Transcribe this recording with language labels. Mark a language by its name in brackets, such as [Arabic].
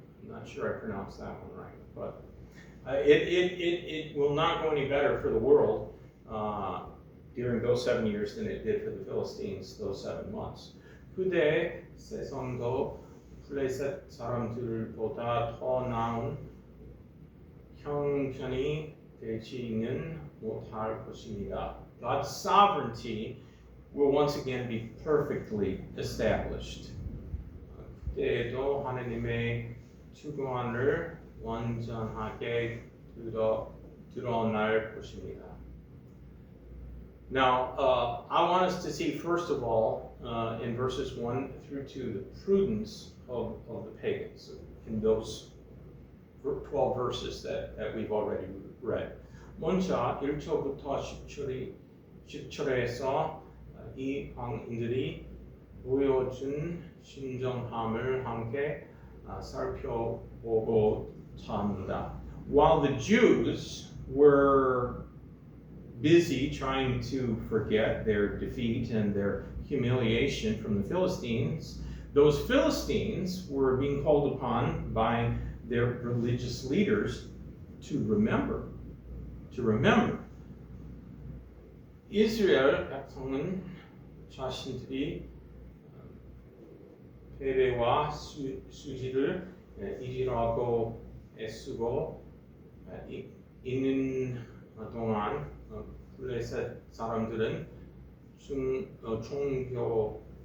[English] I'm not sure I pronounced that one right, but it will not go any better for the world during those 7 years than it did for the Philistines those 7 months. [Korean] 그때 세상도 블레셋 사람들보다 더 나은 형편이 되지는 못할 것입니다. [English] God's sovereignty will once again be perfectly established. [Korean] 그때에도 하나님의 주권을 완전하게 드러날 것입니다. [English] Now, I want us to see, first of all, in verses 1 through 2, the prudence of the pagans in those 12 verses that we've already read. [Korean] 먼저 1절부터 10절에서 이 방인들이 보여준 신정함을 함께 살펴보고자 합니다. [English] While the Jews were busy trying to forget their defeat and their humiliation from the Philistines, those Philistines were being called upon by their religious leaders to remember. [Korean] 이스라엘 백성은 자신들이 패배와 수지를 잊으려고 애쓰고 있는 동안 블레셋 사람들은 종교